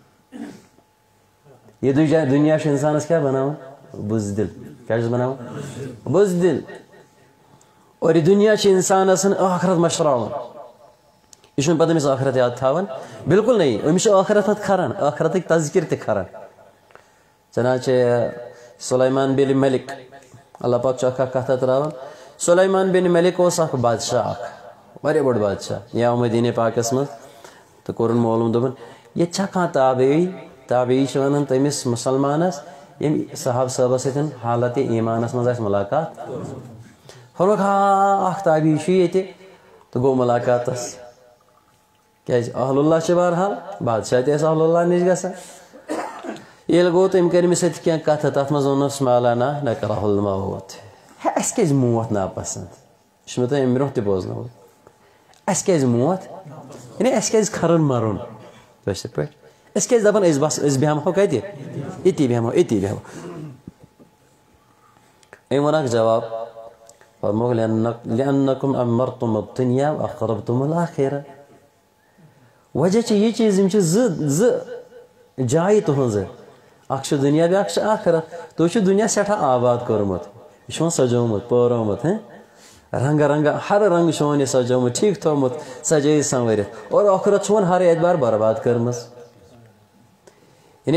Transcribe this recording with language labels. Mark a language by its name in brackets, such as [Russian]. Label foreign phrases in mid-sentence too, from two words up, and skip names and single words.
[Kashmiri] یہِ دُنیا چھُ اِنسانَس کیٛاہ بَناوان بُزدِل کیٛاہ چھُس بَناوان بُزدِل اور یہِ دُنیا چھِ اِنسانَس ٲخرت مٔشراوان یہِ چھُنہٕ پَتہٕ أمِس ٲخرت یاد تھاوان [Urdu] بالکل نہیں [Kashmiri] أمِس چھُ ٲخرت پَتہٕ کھران ٲخرتٕکۍ تذکِر تہِ کھران چنانچہ سُلیمان بِن ملک اللہ پاک چھُ اکھ کَتھا ترٛاوان سُلیمان بِن ملک اوس اکھ بادشاہ اکھ واریاہ بوٚڑ بادشاہ یہِ آو مدیٖنہ پاکَس منٛز تہٕ کوٚرُن معلوٗم دوٚپُن ییٚتہِ چھا کانٛہہ تابعی چھِ وَنان تٔمِس مُسلمانَس ییٚمہِ صحاب صٲبَس سۭتۍ حالتِ ایٖمانَس منٛز آسہِ مُلاقات فرموکھ اکھ تابعی چھُ ییٚتہِ تہٕ گوٚو مُلاقاتَس کیٛازِ اہل اللہ چھِ بہرحال بادشاہ تہِ ٲسۍ اہل اللہ نِش گژھان ییٚلہِ گوٚو تٔمۍ کٔرۍ أمِس سۭتۍ کینٛہہ کَتھٕ تَتھ منٛز ووٚنُس مولانا [Arabic] نکرہ الموت [Kashmiri] ہے اَسہِ کیٛازِ موت ناپسنٛد یہِ چھُ مےٚ تۄہہِ اَمہِ برونٛہہ تہِ بوزنومُت اَسہِ کیٛازِ موت یعنی اَسہِ کیٛازِ کھران مَرُن کٲشِر پٲٹھۍ أسۍ کیٛازِ دَپان أسۍ بیٚہمو کَتہِ ییٚتی بیٚہمو ییٚتی بیٚہمو أمۍ ووٚن اکھ جواب فرموکھ [Arabic] لأنکم عمرتم الدنیا واخربتم الآخرہ [Kashmiri] وجہ چھِ یہِ چیٖز یِم چھِ زٕ جایہِ تُہنٛزٕ اکھ چھُ دُنیا بیٛاکھ چھُ آخرت تُہۍ چھُو دُنیا سٮ۪ٹھاہ آباد کوٚرمُت یہِ چھُ وۄنۍ سجومُت پٲرومُت رنٛگہٕ رنٛگہٕ ہر رنٛگہٕ چھُ وۄنۍ یہِ سجومُت ٹھیٖک تھوٚمُت سجٲیِتھ سنوٲرِتھ اور ٲخرت چھُ وۄنۍ ہر اعتبار برباد کٔرمٕژ یعنی